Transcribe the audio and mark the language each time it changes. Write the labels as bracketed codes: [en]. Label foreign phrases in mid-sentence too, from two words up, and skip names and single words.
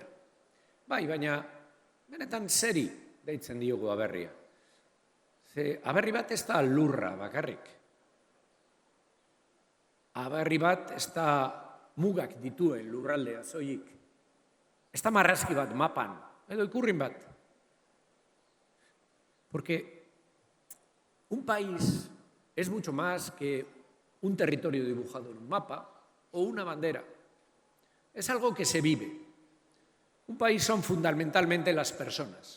[eu] Bai, baina, benetan zeri deitzen diogu aberria. Ze aberri bat ez da lurra bakarrik. Aberri bat ez da mugak dituen lurraldea zoik. Ez da marrazki bat mapan, edo ikurrin bat. [es] Porque un país es mucho más que un territorio dibujado en un mapa o una bandera. Es algo que se vive. Un país son fundamentalmente las personas.